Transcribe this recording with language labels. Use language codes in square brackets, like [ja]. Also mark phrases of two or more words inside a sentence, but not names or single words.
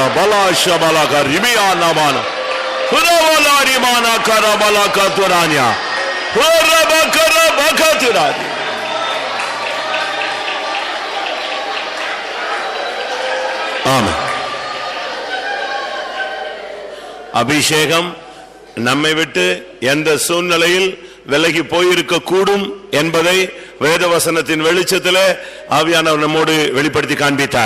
[ta] Bala Shabala Karibia Namana Huravala Rimana Karabala Katuranya Hurabakara Bakaturani. Amen. அபிஷேகம் நம்மை விட்டு எந்த சூழ்நிலையில் விலகி போயிருக்க கூடும் என்பதை வேதவசனத்தின் வெளிச்சத்திலே ஆவியானவர் நம்மோடு வெளிப்படுத்தி காண்பித்தார்.